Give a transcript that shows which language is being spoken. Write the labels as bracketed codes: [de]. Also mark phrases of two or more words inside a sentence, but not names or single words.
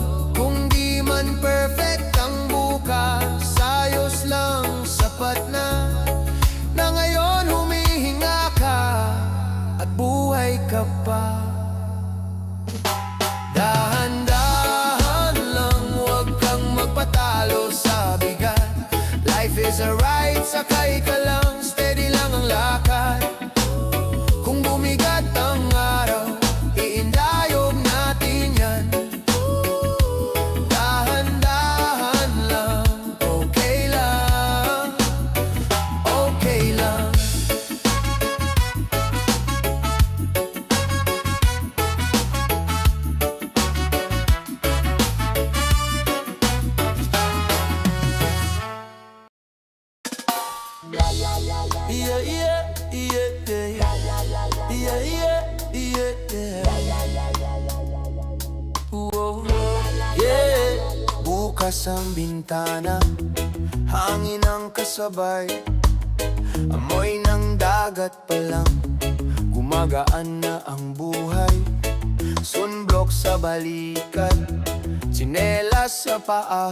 [tl] Kung di man perfect ang bukas, ayos lang, sapat na. Na ngayon humihinga ka at buhay ka pa. Dahan-dahan lang, huwag kang magpatalo sa bigat. [en] Life is a ride, [tl] sakay ka lang, steady lang ang lakad. Kung bumigat ang araw, iindayog natin yan. Dahan-dahan lang, okay lang, okay lang. Yeah, yeah, yeah, yeah. Yeah, yeah, yeah, yeah. Whoa, yeah. Bukas ang bintana, hangin ang kasabay. Amoy ng dagat pa lang, gumagaan na ang buhay. Sunblock sa balikat, tsinelas sa paa.